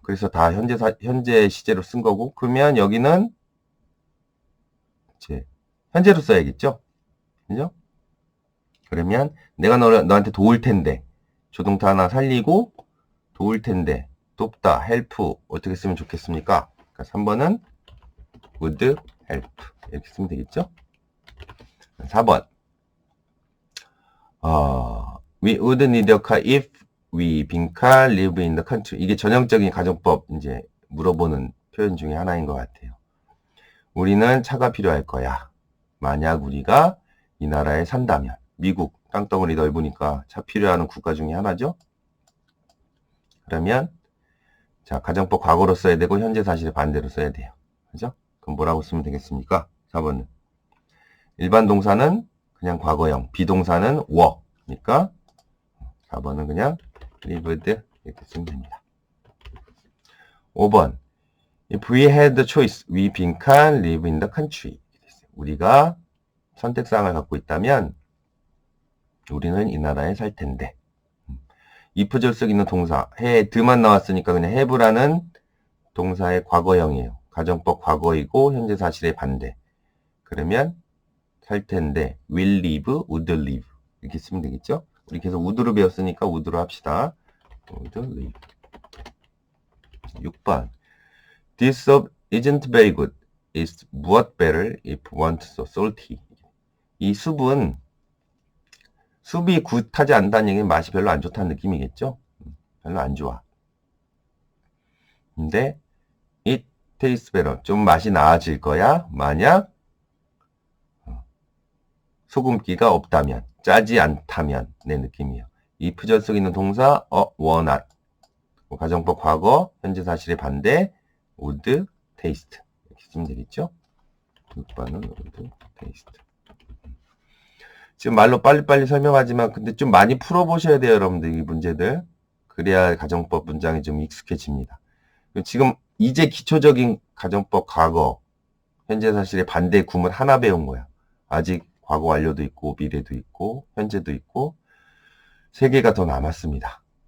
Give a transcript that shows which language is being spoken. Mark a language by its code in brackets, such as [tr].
[ko] 그래서 다 현재 시제로 쓴 거고, 그러면 여기는 이제 현재로 써야겠죠? 그죠? 그러면 내가 너한테 도울 텐데, 조동사 하나 살리고 도울 텐데, 돕다, help 어떻게 쓰면 좋겠습니까? 그러니까 3번은 [en] would help [ko] 이렇게 쓰면 되겠죠? [en] 4번 we would need a car if we [ko] 빈칸 [en] live in the country. [ko] 이게 전형적인 가정법 이제 물어보는 표현 중에 하나인 것 같아요. 우리는 차가 필요할 거야. 만약 우리가 이 나라에 산다면. 미국 땅덩어리 넓으니까 차 필요하는 국가 중에 하나죠. 그러면 자, 가정법 과거로 써야 되고 현재 사실을 반대로 써야 돼요. 그죠? 그럼 뭐라고 쓰면 되겠습니까? 4번은 일반 동사는 그냥 과거형, 비동사는 were니까 4번은 그냥 lived 이렇게 쓰면 됩니다. [en] 5번 If we had the choice, we [ko] 빈칸 [en] live in the country. [ko] 우리가 선택사항을 갖고 있다면 우리는 이 나라에 살 텐데. if절 속 있는 동사 have만 나왔으니까 그냥 have라는 동사의 과거형이에요. 가정법 과거이고 현재 사실의 반대. 그러면 살 텐데 [en] will live, would live [ko] 이렇게 쓰면 되겠죠? 우리 계속 would로 배웠으니까 would로 합시다. [en] would live. 6번 This soup isn't very good. It's much better if one so salty. [ko] 이 숲은 숲이 굿하지 않다는 얘기는 맛이 별로 안 좋다는 느낌이겠죠? 별로 안 좋아. 근데 [en] it tastes better. [ko] 좀 맛이 나아질 거야. 만약 소금기가 없다면, 짜지 않다면 내 느낌이에요. if 절 있는 동사 [en] were not. [ko] 가정법 과거, 현재 사실의 반대 [en] would taste. [ko] 이렇게 쓰면 되겠죠? 6번은 [en] would taste. [ko] 지금 말로 빨리빨리 설명하지만 근데 좀 많이 풀어보셔야 돼요, 여러분들. 이 문제들. 그래야 가정법 문장이 좀 익숙해집니다. 지금 이제 기초적인 가정법 과거, 현재 사실의 반대 구문 하나 배운 거야. 아직 과거 완료도 있고 미래도 있고 현재도 있고 세 개가 더 남았습니다.